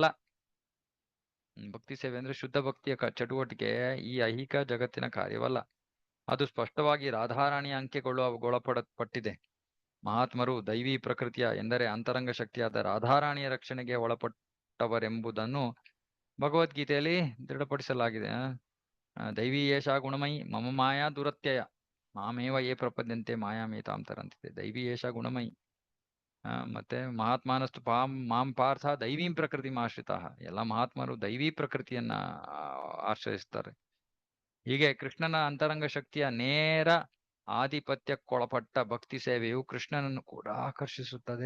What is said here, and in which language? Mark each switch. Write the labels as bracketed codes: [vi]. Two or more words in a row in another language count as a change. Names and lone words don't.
[kn] ಭಕ್ತಿ ಸೇವೆ ಅಂದ್ರೆ ಶುದ್ಧ ಭಕ್ತಿಯ ಚಟುವಟಿಕೆ ಈ ಐಹಿಕ ಜಗತ್ತಿನ ಕಾರ್ಯವಲ್ಲ. ಅದು ಸ್ಪಷ್ಟವಾಗಿ ರಾಧಾರಾಣಿಯ ಅಂಕೆಗೊಳಪಡಲ್ಪಟ್ಟಿದೆ. ಮಹಾತ್ಮರು ದೈವಿ ಪ್ರಕೃತಿಯ ಎಂದರೆ ಅಂತರಂಗ ಶಕ್ತಿಯಾದ ರಾಧಾರಾಣಿಯ ರಕ್ಷಣೆಗೆ ಒಳಪಟ್ಟವರೆಂಬುದನ್ನು ಭಗವದ್ಗೀತೆಯಲ್ಲಿ ದೃಢಪಡಿಸಲಾಗಿದೆ. [sa] ದೈವಿ ಏಷಾ ಗುಣಮಯಿ ಮಮ ಮಾಯಾ ದುರತ್ಯಯ ಮಾಮೇವ ಯೇ ಪ್ರಪದ್ಯಂತೆ ಮಾಯಾಮೇತಾಂ ತರಂತಿದೆ. ದೈವಿ ಏಷಾ ಗುಣಮಯಿ. ಮತ್ತೆ ಮಹಾತ್ಮಾನಸ್ತು ಮಾಂ ಪಾರ್ಥ ದೈವೀಂ ಪ್ರಕೃತಿ ಆಶ್ರಿತ. [kn] ಎಲ್ಲ ಮಹಾತ್ಮರು ದೈವಿ ಪ್ರಕೃತಿಯನ್ನ ಆಶ್ರಯಿಸ್ತಾರೆ. ಹೀಗೆ ಕೃಷ್ಣನ ಅಂತರಂಗ ಶಕ್ತಿಯ ನೇರ ಆಧಿಪತ್ಯಕ್ಕೊಳಪಟ್ಟ ಭಕ್ತಿ ಸೇವೆಯು ಕೃಷ್ಣನನ್ನು ಕೂಡ ಆಕರ್ಷಿಸುತ್ತದೆ.